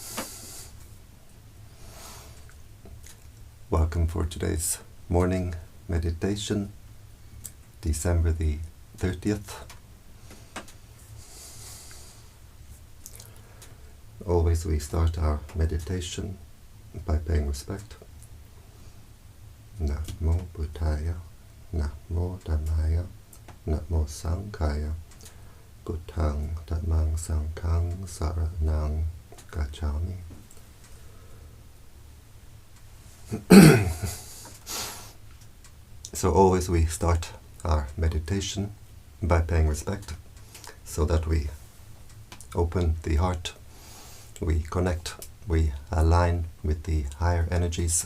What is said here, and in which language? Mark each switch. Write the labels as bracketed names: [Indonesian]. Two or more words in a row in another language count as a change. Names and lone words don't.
[English] Welcome for today's morning meditation, December the 30th. Always we start our meditation by paying respect. [Pali] Namo Buddhaya, Namo Dhammaya, Namo Sanghaya, Buddhang Dhammang Sanghang Saranang Gacchami. [English] So always we start our meditation by paying respect, so that we open the heart, we connect, we align with the higher energies.